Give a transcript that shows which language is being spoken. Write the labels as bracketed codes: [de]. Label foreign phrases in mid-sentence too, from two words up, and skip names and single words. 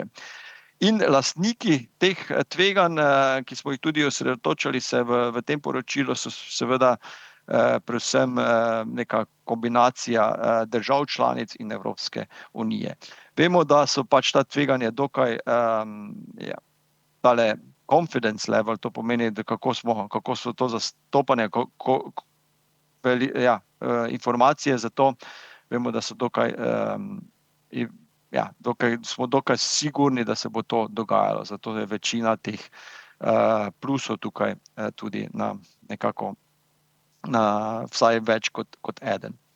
[sl] In lastniki teh tveganj, ki smo jih tudi osredotočali se v tem poročilu, so seveda predvsem neka kombinacija držav članic in Evropske unije. Vemo, da so pač ta tveganja dokaj tale [en] confidence level, [sl] to pomeni, da kako so to zastopane, informacije za to, vemo, da so smo dokaj sigurni, da se bo to dogajalo, zato je večina teh plusov tukaj tudi na nekako vsaj več kot eden.